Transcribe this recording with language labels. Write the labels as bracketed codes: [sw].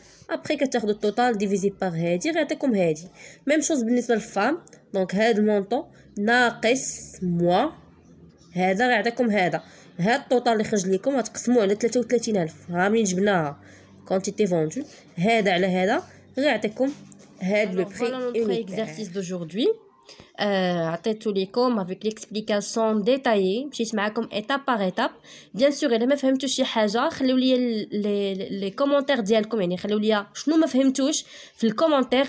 [ar] ابري كتاخدو التوتال ديفيزي بار هادي غيعطيكم هادي. ميم شوز بالنسبه للفام. دونك هاد المونطون ناقص موا هذا غيعطيكم هذا. هاد التوتال اللي خرج لكم غتقسموه على 33000 ها منين جبناها كونتيتي فوندو هذا على هذا غيعطيكم هاد لو بري. [fr] Voilà notre exercice d'aujourd'hui. [ar] عطيتو ليكم [fr] avec l'explication détaillée [ar] مشيت معاكم [fr] étape par étape. bien sûr [ar] الا ما فهمتوش شي حاجه خليو لي لي كومونتير ديالكم، يعني خليو لي شنو ما فهمتوش في الكومونتير.